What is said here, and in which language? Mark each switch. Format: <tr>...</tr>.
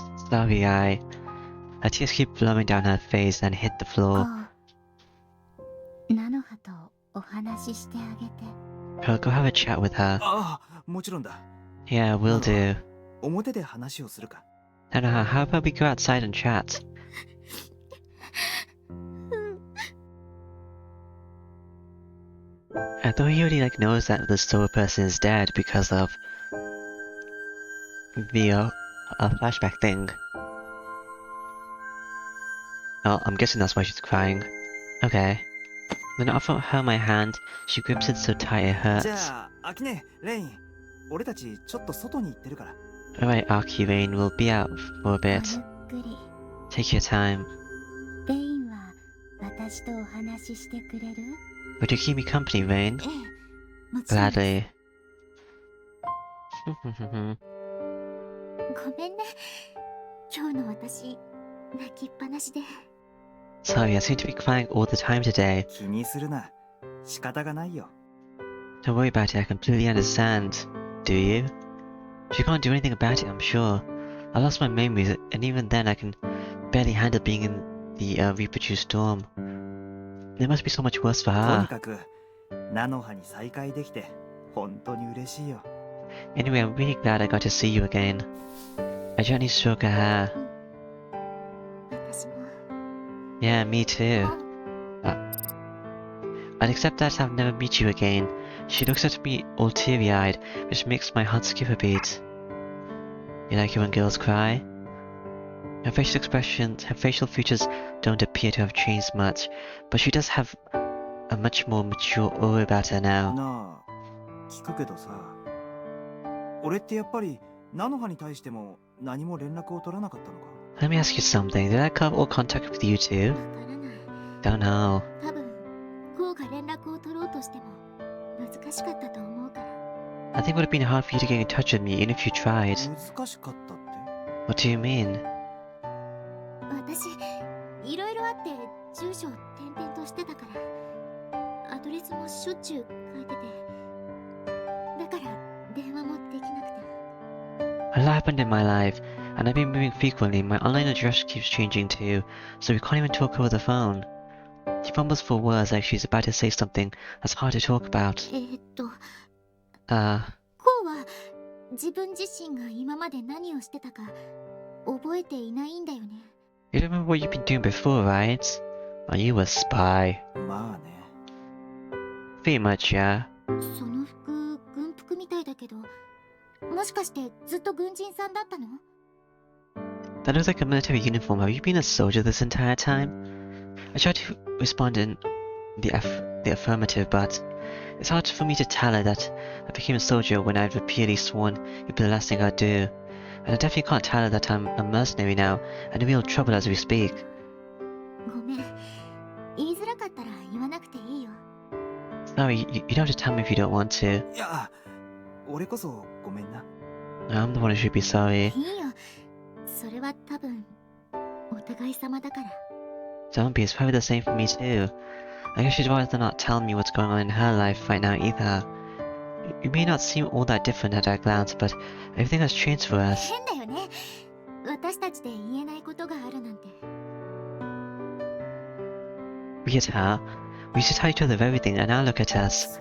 <en>Sorry, her tears keep flowing down her face and hit the</en> <ja>こ</ja> <en>floor.</en> <ja>う。ナノハとお話ししてあげて。</ja> <en>Go have a chat with her.</en> <ja>ああ、もちろんだ。</ja> <en>Yeah, will do.</en> <ja>表で話をするか。</ja> <en>Nanoha, how about we go outside and chat? I thought he already knows that the Solar person is dead because of the flashback thing. Oh, I'm guessing that's why she's crying. Okay. Then I offer her my hand. She grips it so tight it</en> <ja>じ</ja> <en>hurts.</en> <ja>ゃあ、アキネ、レイン。俺たちちょっと外に行ってるから。</ja> <en>Alright, Aki Rain, we'll be out for a</en> <ja>ごゆ</ja> <en>bit.</en> <ja>っくり。</ja> <en>Take your time.</en> <ja>レインは私とお話ししてくれる？</ja> <en>Would you keep me company, Rain?</en> <ja>ええ、もちろん。</ja> <en>Gladly.</en> <ja>ごめんね。今日の私、泣きっぱなしで。</ja> <en>Sorry, I seem to be crying all the time today.</en> <ja>気にするな。仕方がないよ。</ja> <en>Don't worry about it, I completely understand. Do you? You can't do anything about it, I'm sure. I lost my memories, and even then I can barely handle being in the reproduced storm. It must be so much worse for</en> <ja>とに</ja> <en>her.</en> <ja>かく、ナノハに再会できて、本当に嬉しいよ。</ja> <en>Anyway, I'm really glad I got to see you again. I gently stroke her hair.</en> <ja>私も。</ja> <en>Yeah, me too. I'd accept that I'll never meet you again. She looks at me all teary-eyed, which makes my heart skip a beat. You like it when girls cry? Her facial expressions, her facial features don't appear to have changed much, but she does have a much more mature aura about her now.</en> <ja>なあ、聞くけどさ、俺ってやっぱり菜の葉に対しても何も連絡を取らなかったのか？</ja> <en>Let me ask you something. Did I cut all contact with you too?</en> <ja>わからない。</ja> <en>Don't know.</en> <ja>多分こうが連絡を取ろうとしても難しかったと思うから。</ja> <en>I think it would have been hard for you to get in touch with me even if you tried.</en> <ja>難しかったって？</ja> <en>What do you mean?</en> <ja>私いろいろあって住所を転々としてたからアドレスもしょっちゅう変えてて、だから電話もできなくて。</ja> <en>A lot happened in my life, and I've been moving frequently. My online address keeps changing too, so we can't even talk over the phone. She fumbles for words like she's about to say something that's hard to talk about.</en> <ja>こうは自分自身が今まで何をしてたか覚えていないんだよね。</ja> <en>You remember what you've been doing before, right? Are you a spy?</en> <ja>まあね。</ja> <en>Pretty much, yeah.</en> <ja>その服軍服みたいだけど、もしかしてずっと軍人さんだったの？</ja> <en>That looks like a military uniform. Have you been a soldier this entire time? I tried to respond in the affirmative, but it's hard for me to tell her that I became a soldier when I'd repeatedly sworn it'd be the last thing I'd do. And I definitely can't tell her that I'm a mercenary now and in real trouble as we speak.</en> <ja>ごめん、言いづらかったら言わなくていいよ。</ja> <en>Sorry, you don't have to tell me if you don't want to.</en> <ja>いや、俺こそごめんな。</ja> <en>I'm the one who should be sorry.</en> <ja>いいよ、それは多分お互い様だから。</ja> <en>Don't be, it's probably the same for me too. I guess she'd rather not tell me what's going on in her life right now either. You may not seem all that different at a glance, but everything has changed for us.</en> <ja>変だよね。私たちで言えないことがあるなんて。</ja> <en>Look at her. We used to tell each other everything, and now look at us.</en>